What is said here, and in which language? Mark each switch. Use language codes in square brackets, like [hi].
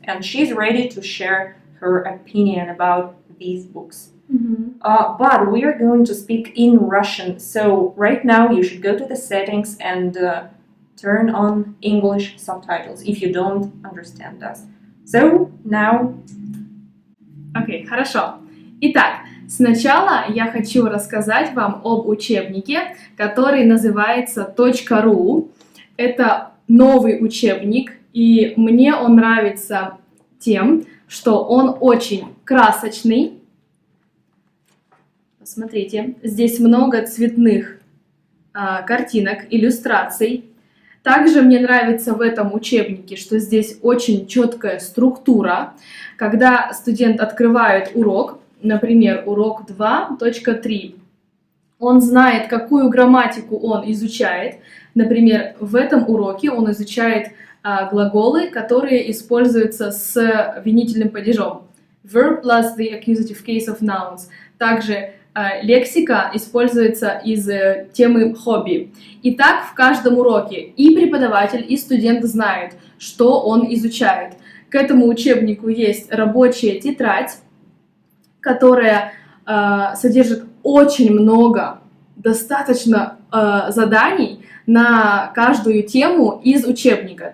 [en] And she's ready to share her opinion about these books. But we are going to speak in Russian. So right now you should go to the settings and turn on English subtitles if you don't understand us. So now... [ru] Окей, хорошо. Итак, сначала я хочу рассказать вам об учебнике, который называется .ru. Это новый учебник, и мне он нравится тем, что он очень красочный. Посмотрите, здесь много цветных картинок, иллюстраций. Также мне нравится в этом учебнике, что здесь очень четкая структура. Когда студент открывает урок, например, урок 2.3, он знает, какую грамматику он изучает. Например, в этом уроке он изучает глаголы, которые используются с винительным падежом. [en] Verb plus the accusative case of nouns. [ru] Также лексика используется из темы хобби. И так в каждом уроке и преподаватель, и студент знает, что он изучает. К этому учебнику есть рабочая тетрадь, которая содержит очень много, достаточно заданий на каждую тему из учебника.